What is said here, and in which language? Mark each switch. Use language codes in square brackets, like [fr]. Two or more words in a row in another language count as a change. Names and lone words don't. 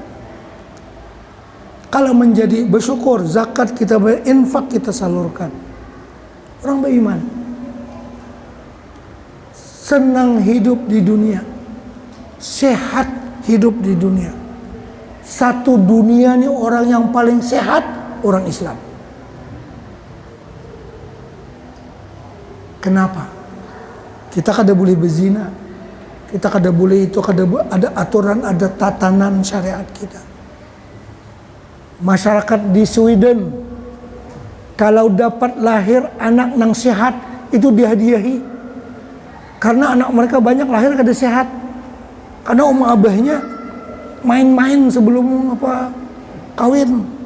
[id] Kalau menjadi bersyukur, zakat kita berinfak kita salurkan. Orang beriman senang hidup di dunia, sehat hidup di dunia. Satu dunia ini orang yang paling sehat orang Islam. Kenapa? [bjn] Kita kada boleh berzina, kita kada boleh itu, kada ada aturan, ada tatanan syariat kita. Masyarakat di Sweden kalau dapat lahir anak nang sehat itu dihadiahi, karena anak mereka banyak lahir kada sehat, karena abahnya main-main sebelum kawin.